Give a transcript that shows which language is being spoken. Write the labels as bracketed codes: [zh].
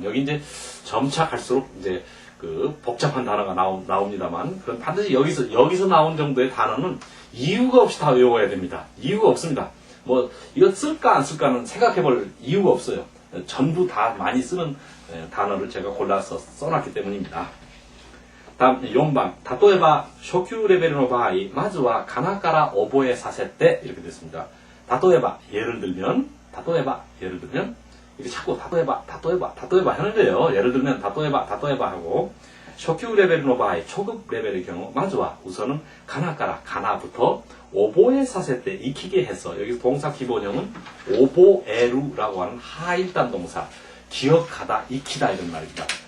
[ko] 여기 이제 점차 갈수록 이제 그 복잡한 단어가 나옵니다만 그럼 반드시 여기서 나온 정도의 단어는 이유가 없이 다 외워야 됩니다. 이유가 없습니다. 뭐 이거 쓸까 안 쓸까는 생각해볼 이유가 없어요. 전부 다 많이 쓰는 단어를 제가 골라서 써놨기 때문입니다. 다음 4번 [ja] 例えば初級レベルの場合まずはカナから覚えさせて [ko] 이렇게 됐습니다. 例えば 예를 들면 이게 자꾸 例えば 하는 거예요. 예를 들면 例えば 하고 [ja] 初級レベルの場合 [ko] 초급 레벨의 경우 まずは 우선은 가나から 가나부터 [ja] 覚えさせて [ko] 익히게 해서 여기 동사 기본형은 覚える라고 하는 하일단 동사 기억하다 익히다 이런 말입니다.